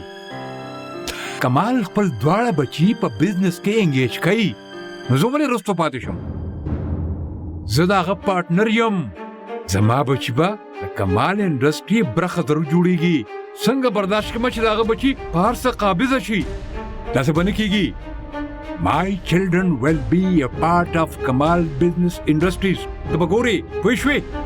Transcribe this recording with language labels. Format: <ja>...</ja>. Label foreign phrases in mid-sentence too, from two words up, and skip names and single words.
<ps>کمال خپل دواړه بچي په بزنس کې انګیج کوي، نو زه ولې رستو پاتې شم؟ زه د هغه پارټنر یم. زما بچي به د کمال انډسټري برخه ضرور جوړېږي. څنګه برداشت کومه چې د هغه بچي په هر څه قابضه شي؟ داسې به نه کېږي.</ps> <en>My children will be a part of Kamal Business Industries.</en> <ps>ته به ګورې، پوه شوې؟</ps>